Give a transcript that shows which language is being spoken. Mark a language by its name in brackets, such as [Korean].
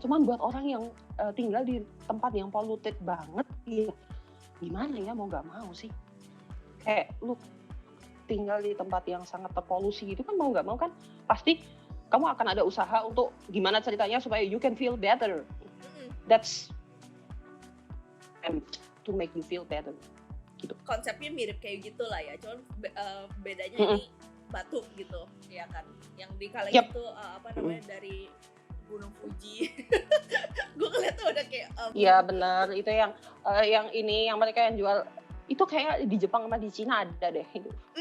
[Indonesian] Cuman buat orang yang tinggal di tempat yang polluted banget, ya gimana ya mau nggak mau sih. Kayak lu tinggal di tempat yang sangat terpolusi gitu kan mau nggak mau kan pasti kamu akan ada usaha untuk gimana ceritanya supaya [English] you can feel better. That's to make you feel better. [Indonesian] Gitu. Konsepnya mirip kayak gitulah ya, cuman bedanya ini batu gitu, ya kan? Yang di Kalengan itu dari Gunung Fuji. Gue ngeliat tuh udah kayak. Iya benar, itu yang ini yang mereka yang jual itu kayak di Jepang sama di Cina ada deh gitu.